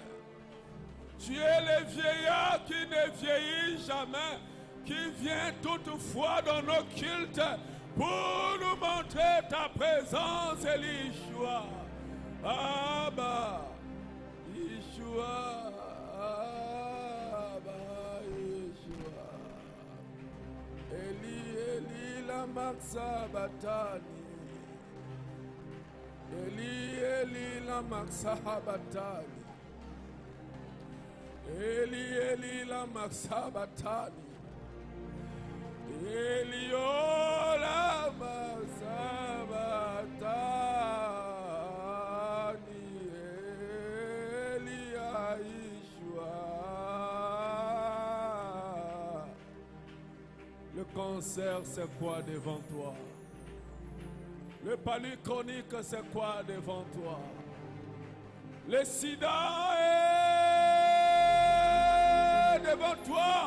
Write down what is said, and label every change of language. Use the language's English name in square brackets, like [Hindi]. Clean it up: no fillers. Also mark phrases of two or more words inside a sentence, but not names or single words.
[French] Tu es le vieillard qui ne vieillit jamais, qui vient toutefois dans nos cultes pour nous montrer ta présence, Élishua. Abba, Yeshua, Abba, Yeshua. [Aramaic] Eli, Eli, lama sabatani. Eli, Eli, lama sabatani. Eli, Eli, lama sabatani. Eli, oh, lama sabatani. Eli, Yeshua. [French] Le cancer, c'est quoi devant toi? Le palu chronique, c'est quoi devant toi? Le sida est devant toi.